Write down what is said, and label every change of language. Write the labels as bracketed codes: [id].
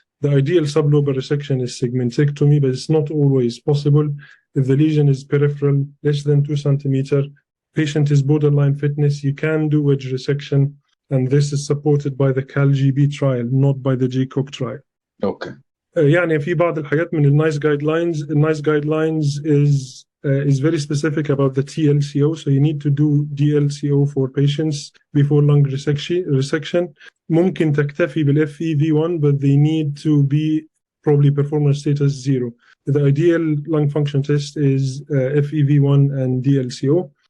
[en] The ideal sublobar resection is segmentectomy, but it's not always possible. If the lesion is peripheral, less than 2 centimeters, patient is borderline fitness, you can do wedge resection, and this is supported by the CAL-GB trial, not by the JCOC trial. Okay. [ar] يعني في بعض الحاجات من النايس guidelines. [en] The NICE guidelines is very specific about the TLCO, so you need to do DLCO for patients before lung resection. [ar] ممكن تكتفي بالFEV1, [en] but they need to be probably performance status 0. The ideal lung function test is FEV1 and DLCO.